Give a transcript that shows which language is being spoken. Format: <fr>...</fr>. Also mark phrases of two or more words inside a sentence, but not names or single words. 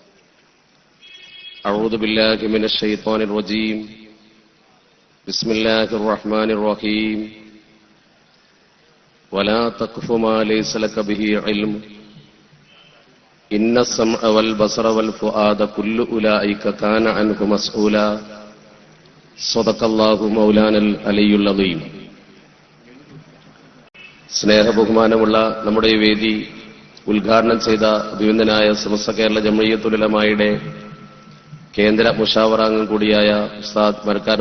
<ar>أعوذ بالله من الشيطان الرجيم. بسم الله الرحمن الرحيم. ولا تقف ما ليس لك به علم إن السمع والبصر والفؤاد كل أولئك كان عنه مسؤولا. صدق الله مولانا العلي العظيم.</ar> <ml>സ്നേഹബഹുമാനമുള്ള നമ്മുടെ ഈ വേദി ഉദ്ഘാടനം ചെയ്ത അഭിനന്ദനായ സമസ്ത കേരള ജംഇയ്യത്തുൽ ഉലമായുടെ കേന്ദ്ര മുശാവറാംഗം കൂടിയായ ഉസ്താദ് മരക്കാർ</ml>